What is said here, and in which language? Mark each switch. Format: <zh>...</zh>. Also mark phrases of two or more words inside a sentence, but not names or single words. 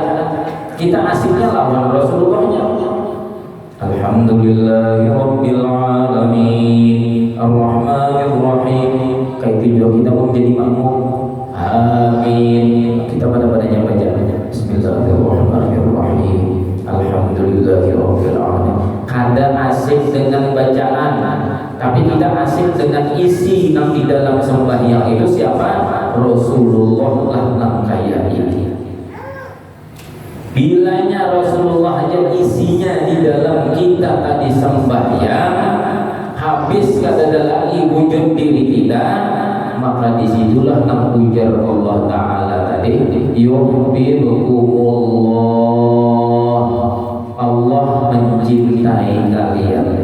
<bjn>Kita asiknya lawan Rasulullahnya.</bjn> <ar>الحمد لله رب العالمين الرحمن الرحيم.</ar> <id>Kayak itu juga kita mau menjadi makmum. Amin. Kita pada-padanya bacaannya Bismillahirrahmanirrahim.</id> <ar>الحمد لله رب العالمين.</ar> <id>Kada asik dengan bacaan, tapi kita asik dengan isi yang di dalam sembahyang itu siapa?</id> <bjn>Rasulullah lah nang kaya ini. Bilanya Rasulullah aja isinya di dalam kita tadi sembahyang habis kada ada lagi wujud diri kita, maka disitulah nang ujar Allah Ta'ala tadi yuhibbukumullah, Allah mencintai kalian.</bjn>